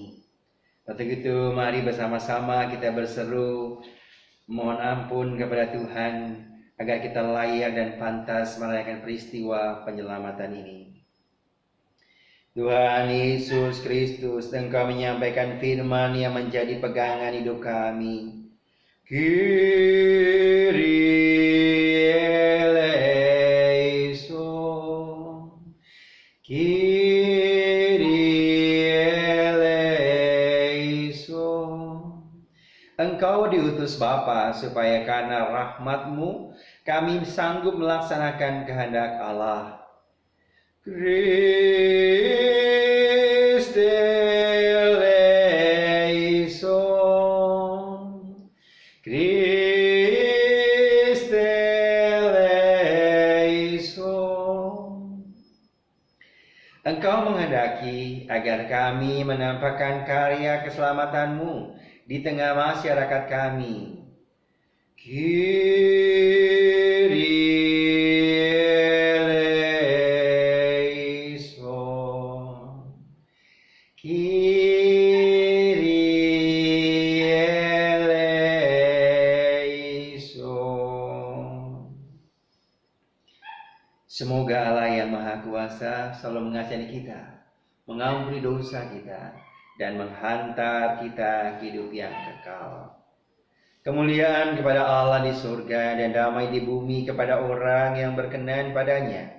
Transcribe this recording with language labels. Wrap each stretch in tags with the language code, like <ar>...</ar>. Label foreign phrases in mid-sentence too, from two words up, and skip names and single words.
<id>Untuk itu mari bersama-sama kita berseru mohon ampun kepada Tuhan agar kita layak dan pantas merayakan peristiwa penyelamatan ini. Tuhan Yesus Kristus, Engkau menyampaikan firman yang menjadi pegangan hidup kami.</id> <el>Kyrie eleison,</el> <id>Engkau diutus Bapa supaya karena rahmat-Mu kami sanggup melaksanakan kehendak Allah.</id> <el>Christe eleison, Christe eleison.</el> <id>Engkau menghendaki agar kami menampakkan karya keselamatan-Mu di tengah masyarakat kami.</id> <el>Kyrie eleison, Kyrie eleison.</el> <id>Semoga Allah yang Maha Kuasa selalu mengasihi kita, mengampuni dosa kita, dan menghantar kita hidup yang kekal. Kemuliaan kepada Allah di surga dan damai di bumi kepada orang yang berkenan padanya.</id>